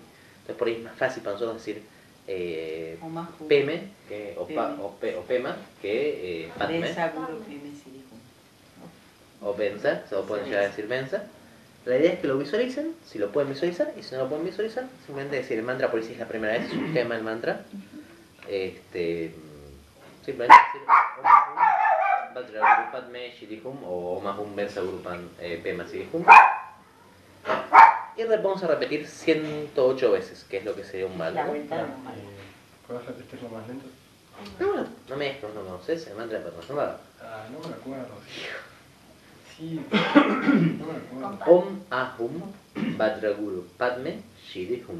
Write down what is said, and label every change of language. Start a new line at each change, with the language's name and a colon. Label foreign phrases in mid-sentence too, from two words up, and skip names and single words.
Spanish: Entonces por ahí es más fácil para nosotros decir Peme, o Pema, que Padme. O Benza, o pueden llegar a decir Benza. La idea es que lo visualicen, si lo pueden visualizar, y si no lo pueden visualizar, simplemente decir el mantra, por si es la primera vez, es un tema el mantra. Simplemente decir
Sanskrit: Om Vajraguru Padme Siddhi Hum
Spanish: o
Sanskrit: Om Ahum Benza Guru Pema Siddhi Hum.
Spanish: Y vamos a repetir 108 veces, que es lo que sería un mantra. ¿Puedes repetirlo más lento? No, bueno, no me digas que no conoces el mantra de Padmasambhava. No me acuerdo. Sí, no me acuerdo.
Sanskrit: Om Ahum Vajraguru Padme Siddhi Hum.